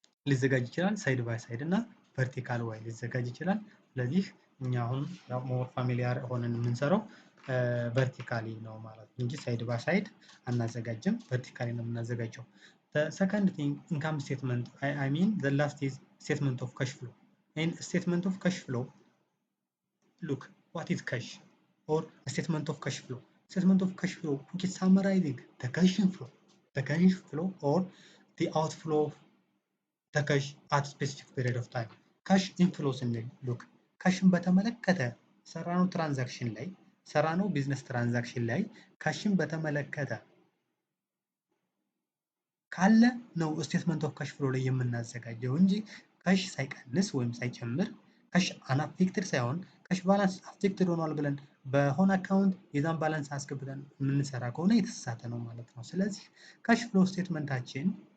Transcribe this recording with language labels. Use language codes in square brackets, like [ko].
[am] ሊዘጋጅ ይችላል። ሳይድ ባይ ሳይድ እና ቨርቲካል ዋይ ሊዘጋጅ ይችላል። ስለዚህ እኛ አሁን ሞር ፋሚሊያር ሆነን የምንሰራው ቨርቲካሊ ነው ማለት ነው እንጂ ሳይድ ባይ ሳይድ አናዘጋጅም። ቨርቲካሊ ነው የምናዘጋጀው። [en] The second thing, income statement. I mean the last is statement of cash flow. In statement of cash flow, look, what is cash or a statement of cash flow? Statement of cash flow which is summarizing the cash inflow or the outflow of the cash at specific period of time. [am] Cash inflow ስንል look, ካሽን በተመለከተ ሰራነው ትራንዛክሽን ላይ ሰራነው ቢዝነስ ትራንዛክሽን ላይ ካሽን በተመለከተ ካለ ነው ስቴትመንት ኦፍ ካሽ ፍሎ ላይ የምናዘጋጀው እንጂ ካሽ ሳይቀንስ ወይም ሳይጨምር ካሽ አናፌክትድ ሳይሆን ካሽ ባላንስ አፌክትድ ሆኗል ብለን በሆነ አካውንት የዛን ባላንስ አስገብተን የምንሰራ ከሆነ የተሳሳተ ነው ማለት ነው። ስለዚህ ካሽ ፍሎ ስቴትመንታችን